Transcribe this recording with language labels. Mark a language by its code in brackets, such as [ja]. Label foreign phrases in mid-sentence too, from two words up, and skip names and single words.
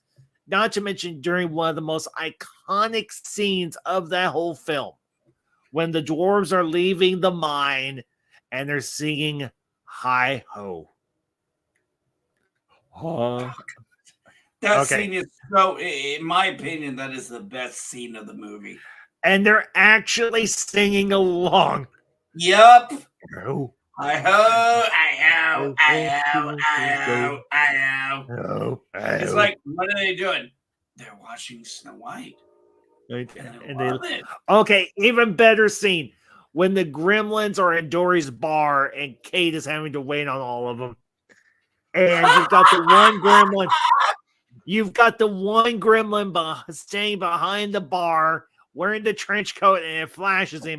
[en] Not to mention during one of the most iconic scenes of that whole film, when the dwarves are leaving the mine and they're singing Hi Ho. That scene is so, in my opinion, that is the best scene of the movie. And they're actually singing along. Yep. Oh. I ho, I ho, I ho, I ho, I ho. It's like, what are they doing? They're watching Snow White. Okay, even better scene when the gremlins are in Dory's bar and Kate is having to wait on all of them. And you've got the one gremlin. You've got the one gremlin staying behind the bar wearing the trench coat, and it flashes him.